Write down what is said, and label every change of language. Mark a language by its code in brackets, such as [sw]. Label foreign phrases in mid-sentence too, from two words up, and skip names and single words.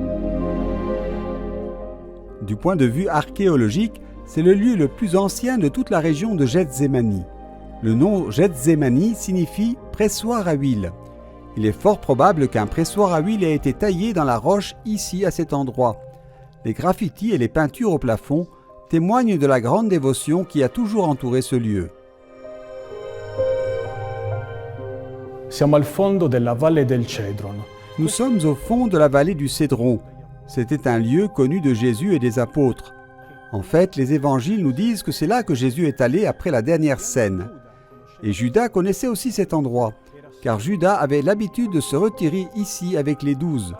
[fr] Du point de vue archéologique, c'est le lieu le plus ancien de toute la région de Gethsémani. Le nom Gethsémani signifie « pressoir à huile ». Il est fort probable qu'un pressoir à huile ait été taillé dans la roche ici à cet endroit. Les graffitis et les peintures au plafond témoignent de la grande dévotion qui a toujours entouré ce lieu. [it] Siamo al fondo della Valle del Cedron. [fr] Nous sommes au fond de la vallée du Cédron. C'était un lieu connu de Jésus et des apôtres. En fait, les évangiles nous disent que c'est là que Jésus est allé après la dernière scène. Et Judas connaissait aussi cet endroit, car Judas avait l'habitude de se retirer ici avec les 12.